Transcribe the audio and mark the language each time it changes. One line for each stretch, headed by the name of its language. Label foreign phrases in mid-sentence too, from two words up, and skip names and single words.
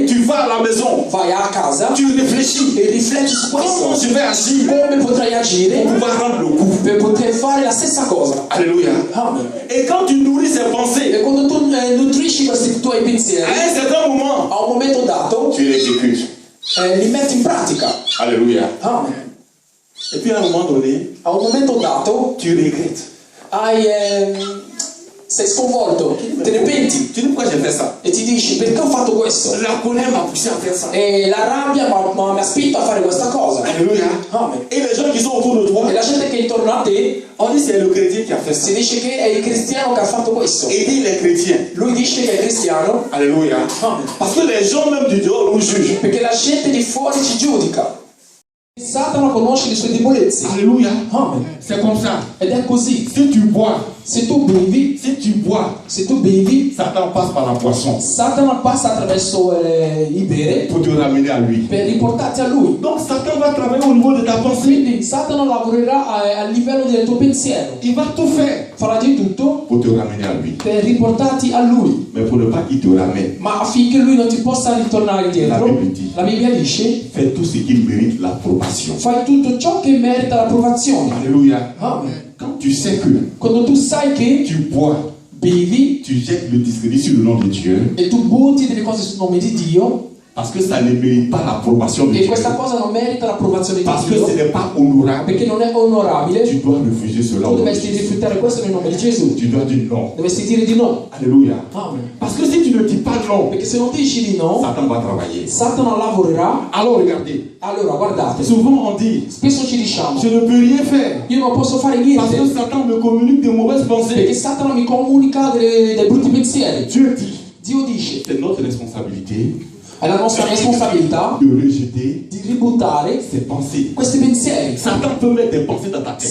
French: tu vas à la maison,
Italian: vai a casa
French: tu réfléchis.
Italian: e rifletti su
French: Comment
Italian: questo.
French: je vais agir
Italian: Come potrai
French: pour
Italian: agire
French: pouvoir rendre le coup?
Italian: per poter fare la stessa cosa.
French: Alléluia.
Italian: Amen.
French: Et quand tu nourris ces pensées,
Italian: E quando tu nutrisci questi tuoi
French: à
Italian: pensieri,
French: un certain moment,
Italian: a un momento dato
French: tu les exécutes.
Italian: li metti in pratica.
French: Alléluia.
Italian: Amen.
French: Et puis à un moment donné,
Italian: A un momento dato
French: tu regrettes.
Italian: sei sconvolto, te ne penti
French: Tu dis pourquoi j'ai fait ça?
Italian: e ti dici perché ho fatto questo?
French: La colère m'a poussé à faire ça.
Italian: E la rabbia mi ha spinto a fare questa cosa.
French: Alléluia.
Italian: Amen.
French: Et les gens qui sont autour de toi,
Italian: E la gente che è intorno a te
French: on dit c'est le chrétien qui a fait ça.
Italian: si dice che è il cristiano che ha fatto questo.
French: Aider les chrétiens.
Italian: Lui dice che è cristiano.
French: Alléluia.
Italian: Amen.
French: Parce que les gens même du dehors nous jugent.
Italian: Perché la gente di fuori ci giudica. Satana conosce le sue debolezze.
French: Alléluia.
Italian: Amen.
French: C'est comme ça.
Italian: Ed è così.
French: Si tu bois,
Italian: Se tu bevi,
French: Satan passe par la poisson
Italian: Satana passa attraverso il bere
French: pour te ramener à lui.
Italian: per riportarti a lui.
French: Donc Satan va travailler au niveau de ta pensée.
Italian: Quindi Satana lavorerà a livello del tuo pensiero.
French: Il va tout faire
Italian: Farà di tutto
French: pour te ramener à lui.
Italian: per riportarti a lui.
French: Mais pour ne pas qu'il te ramène,
Italian: Ma affinché lui non ti possa ritornare indietro, la Bibbia dice:
French: fais tout ce qui mérite l'approbation.
Italian: fai tutto ciò che merita l'approvazione.
French: Alléluia.
Italian: Amen.
French: Quand tu sais que
Italian: Quando tu sai che
French: tu bois,
Italian: bevi
French: tu jettes le discrédit sur le nom de Dieu,
Italian: e tu butti delle cose sul nome di Dio,
French: parce que ça ne mérite pas l'approbation de
Italian: e
French: Dieu,
Italian: questa cosa non merita l'approvazione di
French: parce que
Italian: Dio,
French: ce n'est pas honorable,
Italian: perché non è onorabile,
French: tu dois refuser cela.
Italian: tu
French: au nom de
Italian: dovresti
French: Jésus.
Italian: rifiutare questo nel nome di Gesù.
French: Tu dois dire non.
Italian: Dovresti dire di no.
French: Alléluia.
Italian: Amen.
French: Parce que si tu ne dis pas non,
Italian: Perché se non dici di no,
French: Satan va travailler.
Italian: Satana lavorerà.
French: Alors regardez,
Italian: Allora guardate,
French: souvent on dit,
Italian: spesso ci diciamo:
French: je ne peux rien faire
Italian: io non posso fare
French: parce que
Italian: niente
French: Satan me communique de mauvaises
Italian: perché
French: pensées.
Italian: Satana mi comunica dei brutti pensieri.
French: Dieu dit,
Italian: Dio dice:
French: c'est notre responsabilité
Italian: è la nostra responsabilità
French: de rejeter
Italian: di ributtare
French: ces pensées.
Italian: questi pensieri.
French: Satan peut mettre des pensées dans ta tête,